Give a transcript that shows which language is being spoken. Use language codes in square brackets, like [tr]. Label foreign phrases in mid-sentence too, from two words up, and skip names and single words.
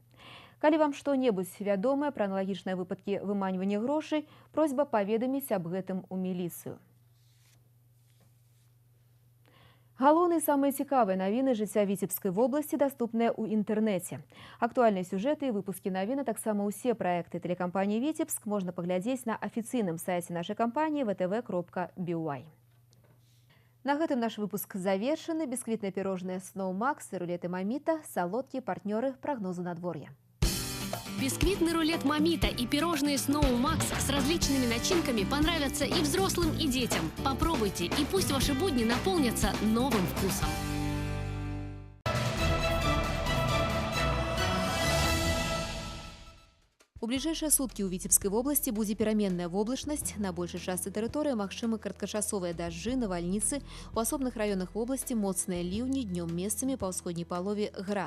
[be] Калі вам што-небудзь вядомае пра аналагічныя выпадкі выманьвання грошай, просьба паведаміць аб гэтым у міліцыю. Галоўныя самыя цікавыя навіны жыцця Віцебскай вобласці даступныя ў інтэрнэце. Актуальныя сюжэты і выпускі навін, а таксама ўсе праекты тэлекампаніі «Віцебск» можна паглядзець на афіцыйным сайце нашай кампаніі vtv.by. На гэтым наш выпуск завершаны. Бісквітныя пірожныя Snow Max і рулеты Маміта – салодкія партнёры прогнозу надвор'я. [ru] Бисквитный рулет Мамита и пирожные Snow Max с различными начинками понравятся и взрослым, и детям. Попробуйте, и пусть ваши будни наполнятся новым вкусом. [be] У бліжэйшыя суткі ў Віцебскай вобласці будзе пераменная воблачнасць. На большай частцы тэрыторыі магчымы кароткачасовыя дажджы, навальніцы. У асобных раёнах вобласці моцныя ліўні, днём месцамі па ўсходняй палове град.